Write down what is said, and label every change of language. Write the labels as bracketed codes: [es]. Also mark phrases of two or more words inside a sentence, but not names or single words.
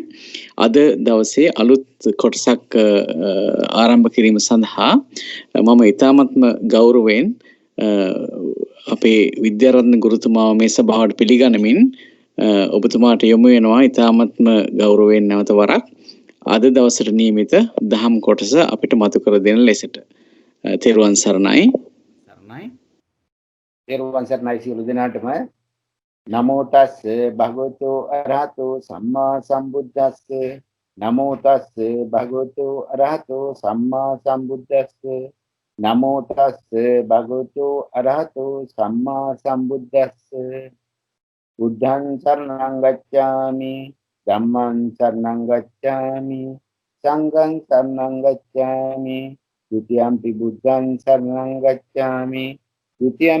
[si] අද දවසේ අලුත් කොටසක් ආරම්භ කිරීම සඳහා මම ඉතාමත්ම ගෞරවයෙන් අපේ විද්‍යාරත්න ගුරුතුමාව මේ සභාවට පිළිගනිමින් ඔබතුමාට යොමු වෙනවා. ඉතාමත්ම ගෞරවයෙන් නැවත වරක් අද දවසට නියමිත දහම් කොටස අපිට මතු කර දෙන ලෙසට තෙරුවන් සරණයි. තෙරුවන් සරණයි සියලු දෙනාටම. [pi] නමෝ තස්ස භගවතු අරහතෝ සම්මා සම්බුද්දස්ස. නමෝ තස්ස භගවතු අරහතෝ සම්මා සම්බුද්දස්ස. නමෝ තස්ස භගවතු අරහතෝ සම්මා සම්බුද්දස්ස. බුද්ධං සරණං ගච්ඡාමි ධම්මං සරණං ගච්ඡාමි සංඝං සරණං ගච්ඡාමි ဒုတိယံ පි බුද්ධං සරණං ගච්ඡාමි ဒုတိယံ